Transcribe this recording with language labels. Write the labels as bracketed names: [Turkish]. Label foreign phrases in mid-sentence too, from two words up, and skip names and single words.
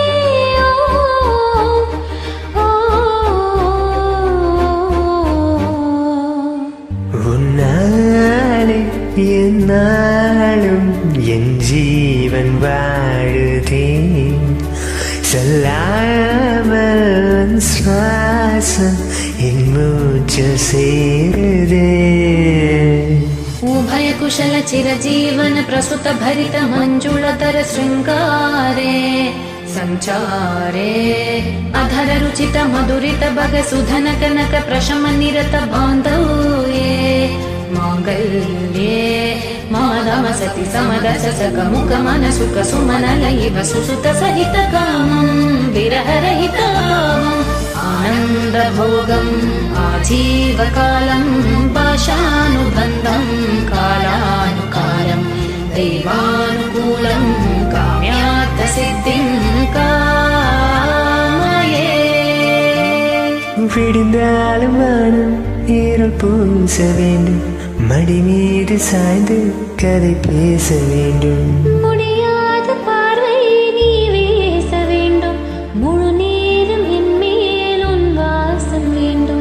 [Tamil] உன்னாலே என்னாலும் என் ஜீவன் வாழுதே சொல்லாமல் சுவாசம் என் மூச்சில் சேருதே [Sanskrit] उभय कुशल चिरजीवन प्रसुत भरित मंजुलतर श्रृंगारे संचारे अधर रुचित मधुरित भग सुधन कनक प्रशम निरत बांधव्ये मांगल्ये माधव सति समदस सक मुख मन सुख सुमन लयि वसुसुत सहित कामं विरह रहितामं आनंद भोगम आजीवकालं पाशानुबन्धं कालानुकालं दैवानुकूलं काम्यार्थ सिद्धिं कामये [Tamil] விடிந்தாலும் வானம் இருள் பூச வேண்டும் மடி மீது சாய்ந்து கதை பேச வேண்டும் முடியாத பார்வை நீ வீச வேண்டும் முழு நேரம் என் மேல் உன் வாசம் வேண்டும்